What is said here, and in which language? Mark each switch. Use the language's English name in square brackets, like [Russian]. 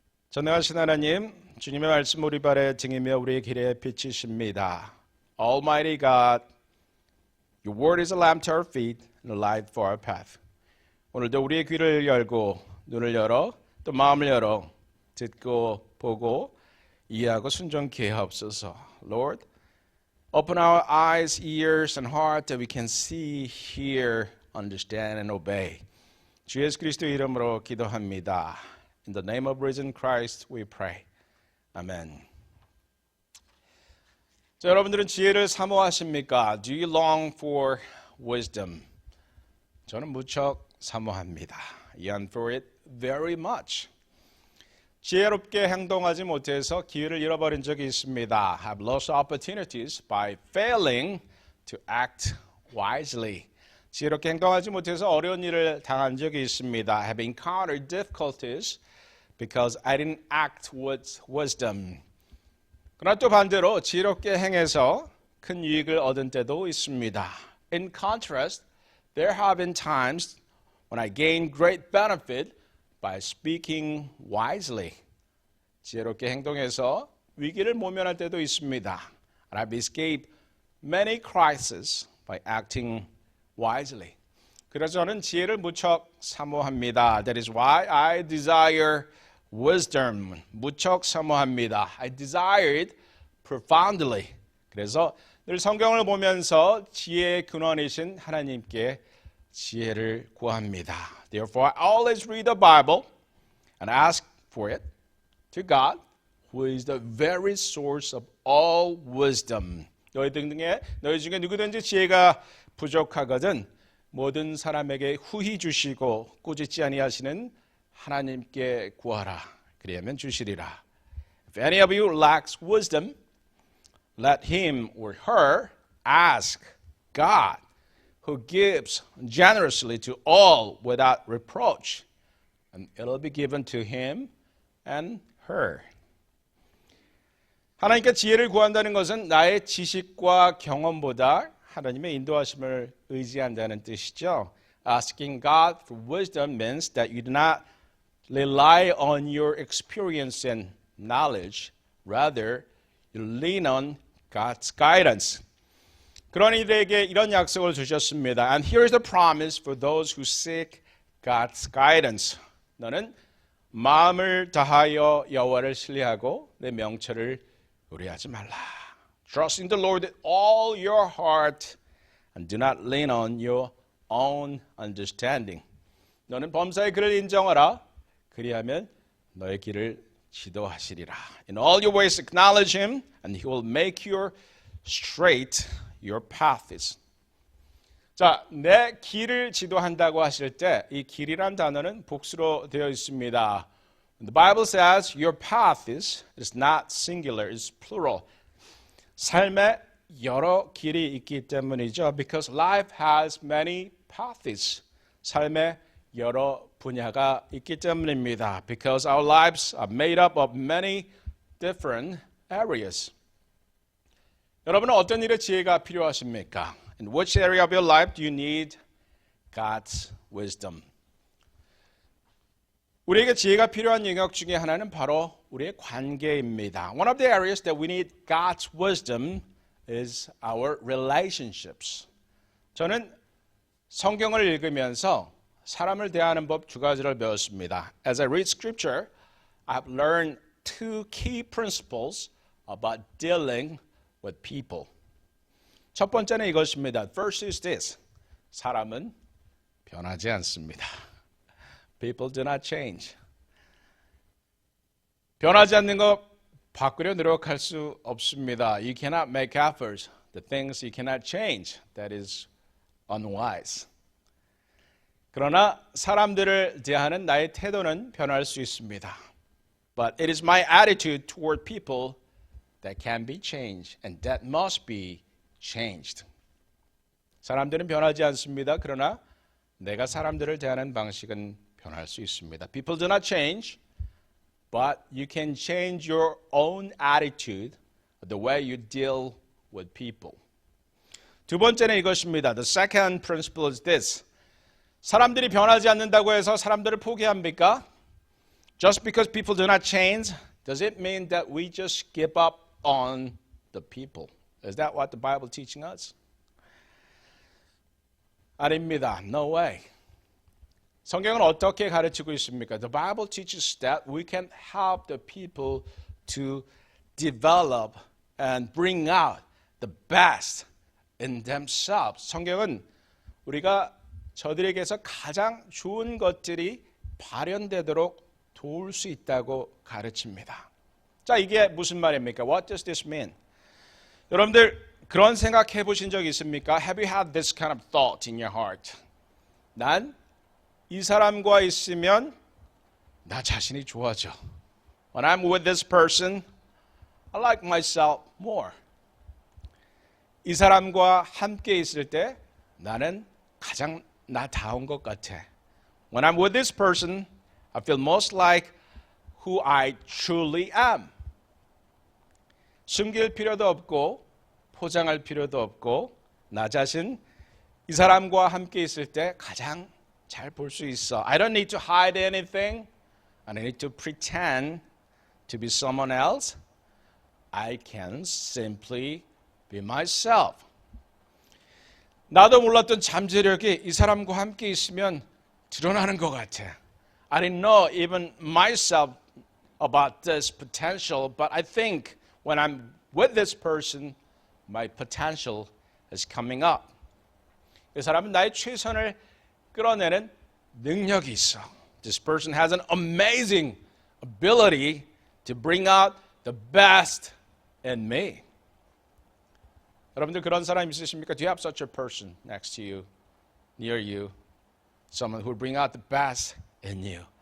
[Korean] 전능하신 하나님, 주님의 말씀 우리 발에 등이며 우리의 길에 빛이십니다. [English] Almighty God, Your word is a lamp to our feet and a light for our path. [Korean] 오늘도 우리의 귀를 열고 눈을 열어 또 마음을 열어 듣고 보고 이해하고 순종케 하옵소서. [English] Lord, open our eyes, ears and heart that we can see, hear, understand and obey. [Korean] 주 예수 그리스도 이름으로 기도합니다. [English] In the name of risen Christ we pray. [Korean] 아멘. 자, 여러분들은 지혜를 사모하십니까? [English] Do you long for wisdom? [Korean] 저는 무척 사모합니다. [English] Yearn for it very much. [Korean] 지혜롭게 행동하지 못해서 기회를 잃어버린 적이 있습니다. [English] Have lost opportunities by failing to act wisely. [Korean] 지혜롭게 행동하지 못해서 어려운 일을 당한 적이 있습니다. [English] Have encountered difficulties because I didn't act with wisdom. [Korean] 그러나 또 반대로 지혜롭게 행해서 큰 유익을 얻은 때도 있습니다. [English] In contrast, there have been times when I gained great benefit by speaking wisely. [Korean] 지혜롭게 행동해서 위기를 모면할 때도 있습니다. [English] And I've escaped many crises by acting wisely. [Korean] 그래서 저는 지혜를 무척 사모합니다. [English] That is why I desire wisdom. [Korean] 무척 사모합니다. [English] I desire it profoundly. [Korean] 그래서 늘 성경을 보면서 지혜의 근원이신 하나님께 지혜를 구합니다. [English] Therefore, I always read the Bible and ask for it to God, who is the very source of all wisdom. [Korean] 너희 중에 누구든지 지혜가 부족하거든 모든 사람에게 후히 주시고 꾸짖지 아니하시는 하나님께 구하라. 그리하면 주시리라. [English] If any of you lacks wisdom, let him or her ask God, who gives generously to all without reproach, and it'll be given to him and her. [Korean] 하나님께 지혜를 구한다는 것은 나의 지식과 경험보다 하나님의 인도하심을 의지한다는 뜻이죠. [English] Asking God for wisdom means that you do not rely on your experience and knowledge. Rather, you lean on God's guidance. [Korean] 그런 이들에게 이런 약속을 주셨습니다. [English] And here is the promise for those who seek God's guidance. [Korean] 너는 마음을 다하여 여호와를 신뢰하고 내 명철을 의뢰하지 말라. [English] Trust in the Lord with all your heart and do not lean on your own understanding. [Korean] 너는 범사의 그를 인정하라. 그리하면 너의 길을 지도하시리라. [English] In all your ways acknowledge him and he will make your straight your paths. [Korean] 자, 내 길을 지도한다고 하실 때 이 길이란 단어는 복수로 되어 있습니다. [English] The Bible says your path is not singular, it's plural. [Korean] 삶에 여러 길이 있기 때문이죠. [English] Because life has many paths. [Korean] 삶에 여러 분야가 있기 때문입니다. [English] Because our lives are made up of many different areas. [Korean] 여러분은 어떤 일에 지혜가 필요하십니까? [English] In which area of your life do you need God's wisdom? [Korean] 우리에게 지혜가 필요한 영역 중에 하나는 바로 우리의 관계입니다. [English] One of the areas that we need God's wisdom is our relationships. [Korean] 저는 성경을 읽으면서 사람을 대하는 법 두 가지를 배웠습니다. [English] As I read scripture, I've learned two key principles about dealing with people. [Korean] 첫 번째는 이것입니다. [English] First is this. [Korean] 사람은 변하지 않습니다. [English] People do not change. [Korean] 변하지 않는 것 바꾸려 노력할 수 없습니다. [English] You cannot make efforts. The things you cannot change. That is unwise. [Korean] 그러나 사람들을 대하는 나의 태도는 변할 수 있습니다. [English] But it is my attitude toward people that can be changed and that must be changed. [Korean] 사람들은 변하지 않습니다. 그러나 내가 사람들을 대하는 방식은 변할 수 있습니다. [English] People do not change, but you can change your own attitude, the way you deal with people. [Korean] 두 번째는 이것입니다. [English] The second principle is this. [Korean] 사람들이 변하지 않는다고 해서 사람들을 포기합니까? [English] Just because people do not change, does it mean that we just give up on the people? Is that what the Bible teaching us? [Korean] 아닙니다. [English] No way. [Korean] 성경은 어떻게 가르치고 있습니까? [English] The Bible teaches that we can help the people to develop and bring out the best in themselves. [Korean] 성경은 우리가 저들에게서 가장 좋은 것들이 발현되도록 도울 수 있다고 가르칩니다. 자, 이게 무슨 말입니까? [English] What does this mean? [Korean] 여러분들 그런 생각 해보신 적 있습니까? [English] Have you had this kind of thought in your heart? [Korean] 난 이 사람과 있으면 나 자신이 좋아져. [English] When I'm with this person, I like myself more. [Korean] 이 사람과 함께 있을 때 나는 가장 나다운 것 같아. [English] When I'm with this person, I feel most like who I truly am. [Korean] 숨길 필요도 없고 포장할 필요도 없고 나 자신 이 사람과 함께 있을 때 가장 잘 볼 수 있어. [English] I don't need to hide anything. I don't need to pretend to be someone else. I can simply be myself. [Korean] 나도 몰랐던 잠재력이 이 사람과 함께 있으면 드러나는 것 같아. [English] I didn't know even myself about this potential, but I think when I'm with this person, my potential is coming up. [Korean] 이 사람은 나의 최선을 끌어내는 능력이 있어. [English] This person has an amazing ability to bring out the best in me. [Korean] 여러분들 그런 사람 있으십니까? [English] Do you have such a person next to you, near you? Someone who will bring out the best in you.